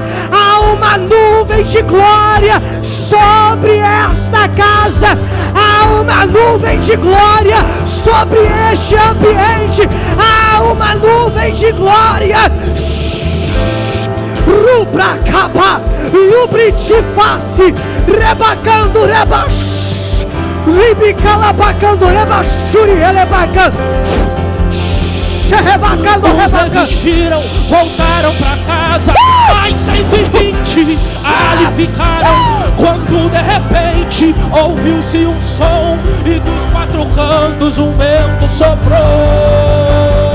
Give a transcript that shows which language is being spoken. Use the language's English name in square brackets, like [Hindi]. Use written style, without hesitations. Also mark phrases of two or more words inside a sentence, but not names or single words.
[Portuguese] Há uma nuvem de glória sobre esta casa. Há uma nuvem de glória sobre este ambiente. Há uma nuvem de glória. Rubra capa, lubrite face, rebacando, rebax, ribicalabacando, rebachuri, rebacando. Uns desistiram, voltaram pra casa, mais 120 ali ficaram, quando de repente ouviu-se um som e dos quatro cantos um vento soprou.